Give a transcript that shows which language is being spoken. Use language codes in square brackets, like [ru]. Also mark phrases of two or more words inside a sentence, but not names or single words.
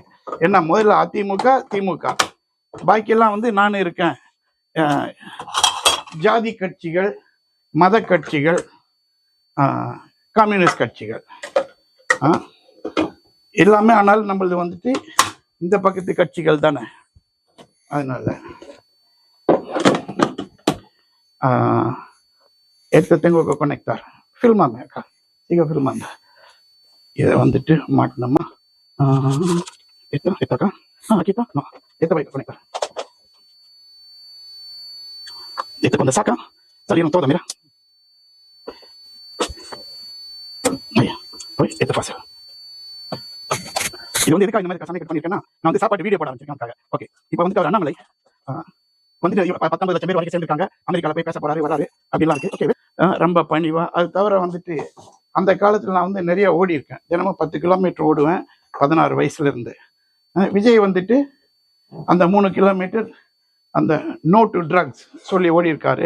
[ta] ஏன்னா முதல்ல அதிமுக திமுக, பாக்கியெல்லாம் வந்து நான் இருக்கேன். ஜாதி கட்சிகள், மத கட்சிகள், கம்யூனிஸ்ட் கட்சிகள் எல்லாமே. ஆனால் நம்மளது வந்துட்டு இந்த பக்கத்து கட்சிகள் தானே. [es] அதனால tengo que conectar. Fílmame acá, sigue filmando. [ta] இதை வந்துட்டு மாட்டணுமா? [es] Esta acá. Aquí está. No, esta voy a conectar. Cuando saca, salieron todas, mira. Ahí, oye, esto es fácil. [ta] இது வந்து எதுக்காக இந்த மாதிரி கசாமி கட் பண்ணியிருக்கேன்னா, நான் வந்து சாப்பாட்டு வீடியோ போட ஆரம்பிச்சிருக்கேன். ஓகே, இப்போ வந்துட்டு அவர் அண்ணாமலை வந்துட்டு 19 லட்சம் பேர் வரைக்கும் சேர்ந்துருக்காங்க. அமெரிக்காவில் போய் பேச போறாரு, வராரு, அப்படிலாம் இருக்கு. ஓகே, ரொம்ப பணிவா. அது தவிர வந்துட்டு அந்த காலத்தில் நான் வந்து நிறைய ஓடி இருக்கேன். தினமும் 10 கிலோமீட்டர் ஓடுவேன் 16 வயசுல இருந்து. விஜய் வந்துட்டு அந்த 3 கிலோமீட்டர் அந்த [en] no to drugs [ta] சொல்லி ஓடி இருக்காரு.